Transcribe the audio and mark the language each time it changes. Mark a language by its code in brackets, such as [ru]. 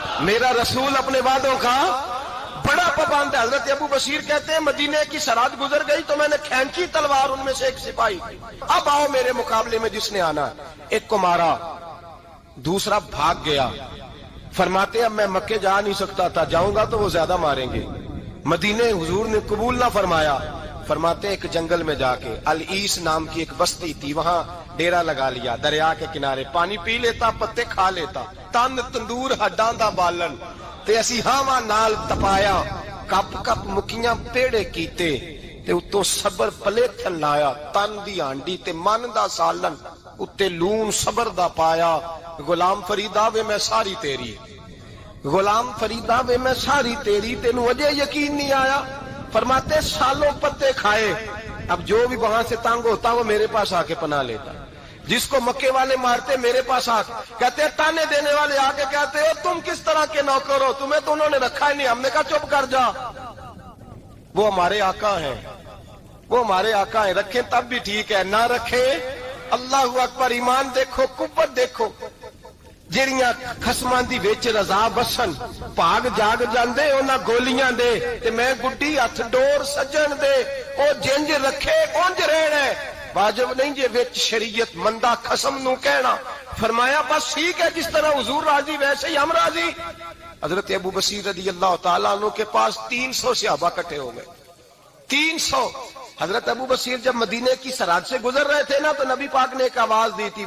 [ur] میرا رسول اپنے وعدوں کا بڑا پابند ہے۔ حضرت ابو بصیر کہتے ہیں مدینے کی سرحد گزر گئی تو میں نے کھینچی تلوار، ان میں سے ایک سپاہی، اب آؤ میرے مقابلے میں جس نے آنا، ایک کو مارا، دوسرا بھاگ گیا۔ فرماتے اب میں مکے جا نہیں سکتا تھا، جاؤں گا تو وہ زیادہ ماریں گے، مدینے حضور نے قبول نہ فرمایا. فرماتے ایک جنگل میں جا کے العیس نام کی ایک بستی تھی, وہاں ڈیرا لگا لیا, دریا کے کنارے پانی پی لیتا, پتے کھا لیتا, [pa] تن تندور ہڈاں دا بالن تے اسی ہاواں نال تپایا, کپ کپ مکیاں پیڑے کیتے تے اتوں صبر پلیتھن لایا, تن دی ہانڈی تے من دا سالن اتے لون صبر دا پایا. غلام فریدا وے میں ساری تیری, غلام فریدا وے میں ساری تیری, تینوں اجے یقین نہیں آیا. [ur] فرماتے سالوں پتے کھائے, اب جو بھی وہاں سے تنگ ہوتا وہ میرے پاس آ کے پناہ لیتا. جس کو مکے والے مارتے میرے پاس آ کہتے تانے دینے والے آ کے کہتے ہو تم کس طرح کے نوکر ہو, تمہیں تو انہوں نے رکھا ہی نہیں. ہم نے کہا چپ کر جا, وہ ہمارے آقا ہیں, وہ ہمارے آقا ہیں, رکھیں تب بھی ٹھیک ہے, نہ رکھیں اللہ اکبر. ایمان دیکھو, قوت دیکھو, [pa] جڑیاں خسماں دی وچ رضا بسن پاگ جاگ جاندے انہاں گولیاں دے تے میں گڈی ہتھ ڈور سجن دے, او جنج رکھے اونج رہنا ہے. واجب نہیں جے وچ شریعت مندہ خسم نو کہنا. [ur] فرمایا بس ٹھیک ہے, جس طرح حضور راضی ویسے ہی ہم راضی. حضرت ابو بصیر رضی اللہ تعالیٰ عنہ کے پاس 300 صحابہ اکٹھے ہو گئے, 300. حضرت ابو بصیر جب مدینے کی سرحد سے گزر رہے تھے نا تو نبی پاک نے ایک آواز دی تھی.